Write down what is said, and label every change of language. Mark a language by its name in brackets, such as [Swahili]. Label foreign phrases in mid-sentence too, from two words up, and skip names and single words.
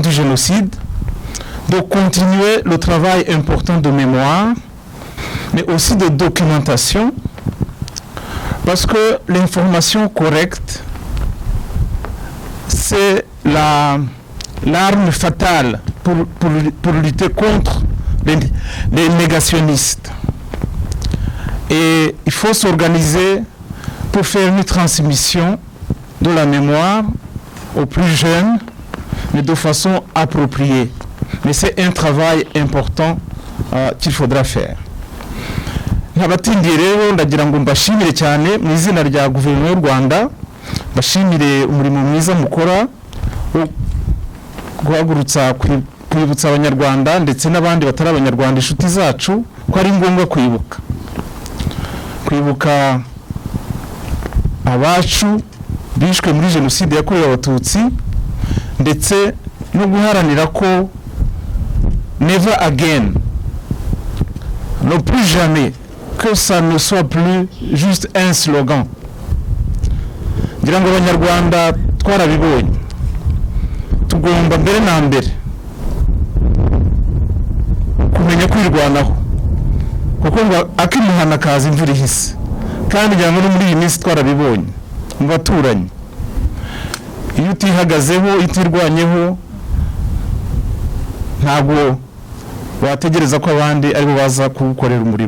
[French] du génocide, de continuer le travail important de mémoire, mais aussi de documentation, parce que l'information correcte, c'est l'arme fatale pour lutter contre les négationnistes. Et il faut s'organiser pour faire une transmission de la mémoire aux plus jeunes, mais de façon appropriée. Mais c'est un travail important qu'il faudra faire. [Kinyarwanda] Nk'abatindiye rero ndagira ngo mbashimire cyane mu izina rya guverinoma y'u Rwanda, mbashimire umurimo mwiza mukora wo guhagurutsa kwibutsa abanyarwanda ndetse n'abandi batari abanyarwanda inshuti zacu ko ari ngombwa kwibuka abacu bishwe muri jenoside yakorewe abatutsi, ndetse no guharanira ko [English] never again, [French] non plus jamais, que ça ne soit plus juste un slogan. [Kinyarwanda] ngira ngo abanyarwanda twarabibonye, tugomba mbere na mbere kumenya kwirwanaho, kuko ngo akimuhana kaza imvura ihise, kandi ngira ngo muri iyi minsi twarabibonye mu baturanyi, iyo utihagazeho utirwanyeho ntabwo wategereza ko abandi aribo baza kugukorera umurimo.